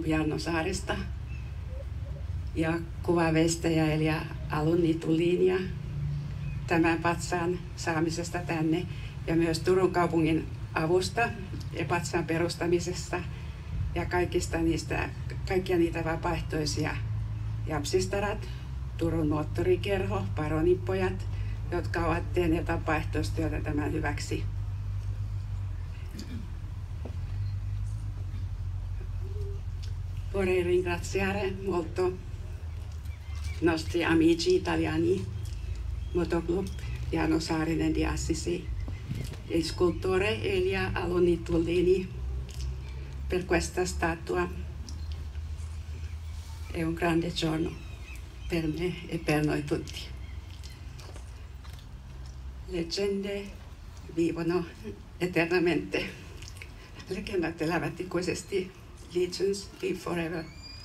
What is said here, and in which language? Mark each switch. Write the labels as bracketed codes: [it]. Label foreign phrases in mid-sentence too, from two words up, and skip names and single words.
[fi] Jarno Saarista ja kuvaveistäjä Elia Alunni Tullinia tämän patsaan saamisesta tänne ja myös Turun kaupungin avusta ja patsaan perustamisessa ja kaikkia niitä vapaaehtoisia japsistarat, Turun moottorikerho, Paroninpojat, jotka ovat tehneet vapaaehtoistyötä tämän hyväksi. [it] Vorrei ringraziare molto nostri amici italiani, Motoclub Jarno Saarinen di Assisi, il scultore Elia Alunni Tullini per questa statua. È un grande giorno per me e per noi tutti. Leggende vivono eternamente. [fi] Legendat elävät ikuisesti. [en] Legends live forever.